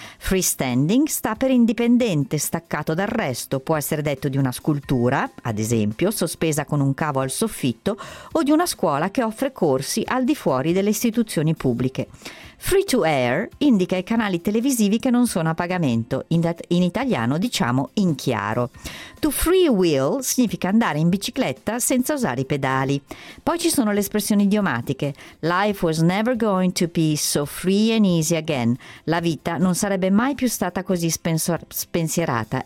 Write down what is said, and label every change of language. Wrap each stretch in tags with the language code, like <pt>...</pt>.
<it>Freestanding sta per indipendente, staccato dal resto, può essere detto di una scultura, ad esempio, sospesa con un cavo al soffitto, o di una scuola che offre corsi al di fuori delle istituzioni pubbliche. Free to air indica i canali televisivi che non sono a pagamento, in italiano diciamo in chiaro. To free wheel significa andare in bicicletta senza usare i pedali. Poi ci sono le espressioni idiomatiche.</it> <en>Life was never going to be so free and easy again.</en> <it>La vita non sarebbe mai più stata così spensierata.</it>